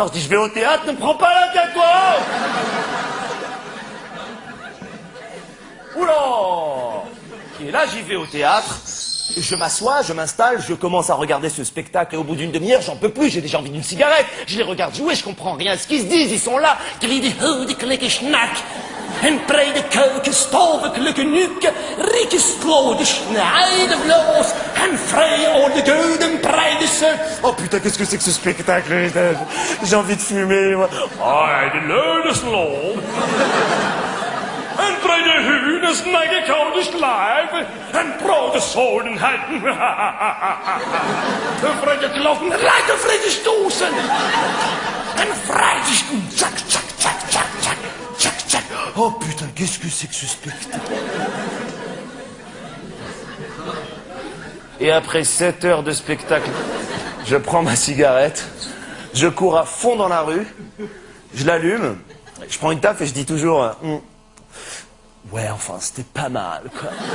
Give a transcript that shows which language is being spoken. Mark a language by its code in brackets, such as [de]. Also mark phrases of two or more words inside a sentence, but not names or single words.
[fr] Je dis je vais au théâtre, ne me prends pas la tête, toi! Oula! Et là, j'y vais au théâtre, je m'assois, je m'installe, je commence à regarder ce spectacle, et au bout d'une demi-heure, j'en peux plus, j'ai déjà envie d'une cigarette. Je les regarde jouer, je comprends rien à ce qu'ils se disent, ils sont là. En breide keuken, stovekelijke nuke, rieke slode, snijde vloos, en vrij au de gouden breide se. Oh putain, qu'est-ce que c'est que ce spectacle? J'ai envie de fumer, moi. Ah, de leude slob. En breide hunen, snijde koude slijven, en brode zoden heiden. En vreide klokken, rijke vrede stoßen. En vrije stoen, tjak, tjak, tjak, tjak, tjak. Oh putain, qu'est-ce que c'est que ce spectacle? Et après 7 heures de spectacle, je prends ma cigarette, je cours à fond dans la rue, je l'allume, je prends une taffe et je dis toujours ouais, enfin, c'était pas mal, quoi.